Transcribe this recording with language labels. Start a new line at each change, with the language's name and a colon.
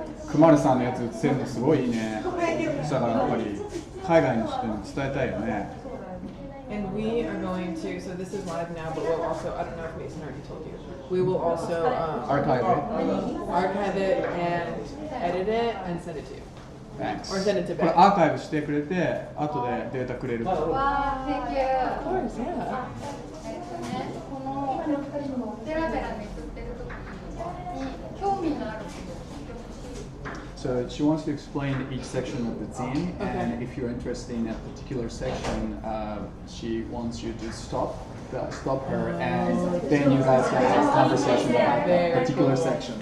Japanese: くまるさんのやつ映せるのすごいいいね。だからやっぱり海外の人に伝えたいよね。
English: And we are going to, so this is live now, but we'll also, I don't know if Mason already told you, we will also Archive it and edit it and send it to you. Thanks. Or send it to
Japanese: これ
English: Beck.
Japanese: アーカイブしてくれて、後でデータくれる。
English: わあ、Thank you. Of course, yeah.
Japanese: このペラペラめくってる時に興味のあること。
English: So she wants to explain each section of the zine, and if you're interested in a particular section, she wants you to stop her, and then you guys can have a conversation about that particular section.